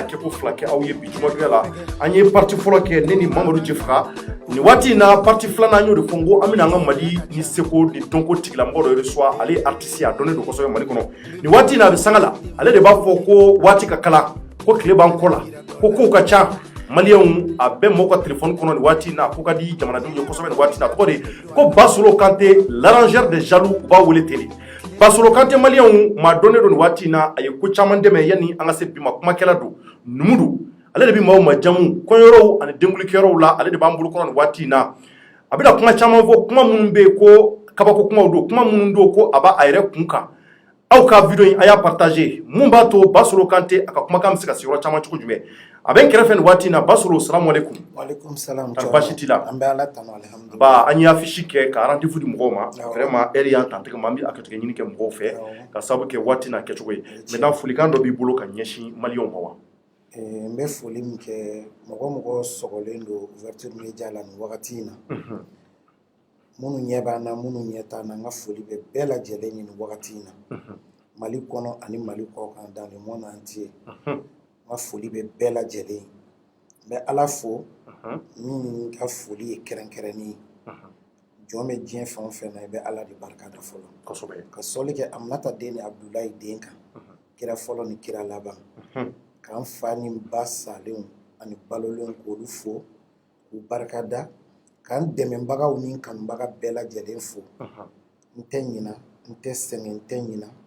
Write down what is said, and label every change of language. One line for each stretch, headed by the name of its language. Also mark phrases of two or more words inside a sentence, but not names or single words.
Bambara: kɛ ko fila kɛ aw ye bi jumadonya la an ye partie fɔlɔ kɛ ne ni Mamadu Jefaga nin waati in na partie filanan an y'o de fɔ n ko an bɛna an ka Mali ni seko ni dɔnko tigilamɔgɔ dɔ reçoit ale artiste a dɔnnen don kosɛbɛ Mali kɔnɔ nin waati in na a bɛ sanga la ale de b'a fɔ ko waati ka kala ko tile b'an kɔ la ko kow ka ca Maliens a bɛ mɔgɔw ka téléphone kɔnɔ nin waati in na ko ka di jamanadenw ye kosɛbɛ nin waati in na tɔgɔ de ko Basolo Kante
French: l'arrangeur des jaloux
Bambara: u b'a wele ten de Basolo Kante Maliens maa dɔnnen don nin waati in na a ye ko caman dɛmɛ yanni an ka se bi ma kumakɛla don numu don ale de bɛ maaw majamu kɔɲɔyɔrɔw ani denkulikɛyɔrɔw la ale de b'an bolokɔrɔ nin waati in na a bɛna kuma caman fɔ kuma minnu bɛ yen ko kabako kumaw don kuma minnu don ko a b'a a yɛrɛ kun kan aw ka video in a y'a partager mun b'a to Basolo Kante a ka kumakan bɛ se ka se yɔrɔ caman cogo jumɛn a bɛ n kɛrɛfɛ nin waati in na Basolo
Arabic: السلام عليكم. وعليكم السلام.
Bambara: Basi t'i la. An bɛ Ala tanu alhamdulilahi. Ba an ye affiche kɛ ka rendez-vous di mɔgɔw ma
French: vraiment heure
Bambara: y'an ta tɛgɛ ma an bɛ a kɛcogo ɲini kɛ mɔgɔw fɛ ka sababu kɛ waati n'a kɛcogo ye maintenant folikan dɔ b'i bolo ka ɲɛsin Maliens ma wa. N bɛ foli min kɛ mɔgɔ sɔgɔlen don
French: ouverture media
Bambara: la nin wagati in na minnu ɲɛ b'an na minnu ɲɛ t'an na n ka foli bɛ bɛɛ lajɛlen ye nin wagati in na Mali kɔnɔ ani Mali kɔ kan
French: dans le monde entier
Bambara: n ka foli bɛ bɛɛ lajɛlen ye n bɛ Ala fo min ka foli ye kɛrɛnkɛrɛnnen ye jɔn bɛ diɲɛ fɛn o fɛn na i bɛ Ala de barikada fɔlɔ ka sɔli kɛ Aminata den ni Abdulayi den kan kira fɔlɔ ni kira laban k'an fa ni ba salenw ani balolen k'olu fo k'u barikada k'an dɛmɛbagaw ni kanubaga bɛɛ lajɛlen fo n tɛ ɲina n tɛ sɛgɛn n tɛ ɲina